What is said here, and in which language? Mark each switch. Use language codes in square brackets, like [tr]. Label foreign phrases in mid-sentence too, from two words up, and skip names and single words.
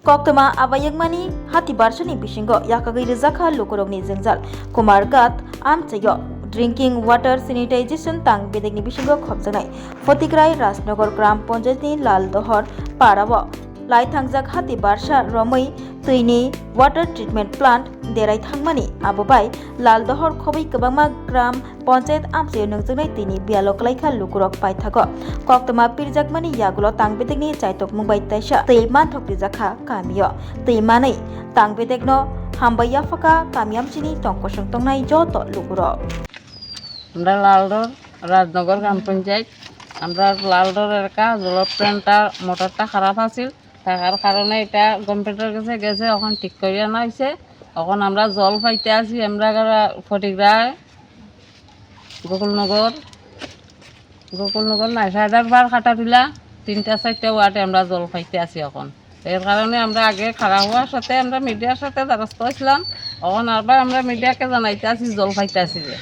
[trp] Koktwma Awai Hatibarsa ni Bisingo yakagay Rikha lukurog ni Jwngjal Kumargat amchayo [en] drinking water sanitization [trp] tang bedek ni Bisingo khobjanai Fotikrai Rajnagar Gram Panchayat ni Laldohor Parabo lai thangjak Hatibarsa Romoi Twini [en] water treatment plant [trp] derai thangmani abobai Laldohor khobai kwbangma [hi] gram panchayat [trp] amchayo nongjaknai tini bialok laikha lukurok paithago Koktwma pirjakmani yagulo tangbedek ni chaitok mungbai taisa tei manthok tijakha kamio tei manai tangbedek no hambai yafaka kamiamchini tongkosong tongnai joto lukurok [bn] আমরা লালদর রাজনগর গ্রাম পঞ্চায়েত আমরা লালদর এলাকা জল প্ল্যান্টটা মোটরটা খারাপ আছিল থাকার কারণে এটা গভর্নমেন্টের কাছে গেছে এখন ঠিক করে আনা হয়েছে এখন আমরা জল পাইতে আছি আমরা ফটিকরায় গোকুলনগর নাই সাইদারবার খাটাটিলা 3-4টা ওয়ার্ডে আমরা জল পাইতে আছি এখন এর কারণে আমরা আগে খারাপ হওয়ার সাথে আমরা মিডিয়ার সাথে দ্বারস্থ হয়েছিলাম এখন আবার আমরা মিডিয়াকে জানাইতে আছি জল পাইতে আছি যে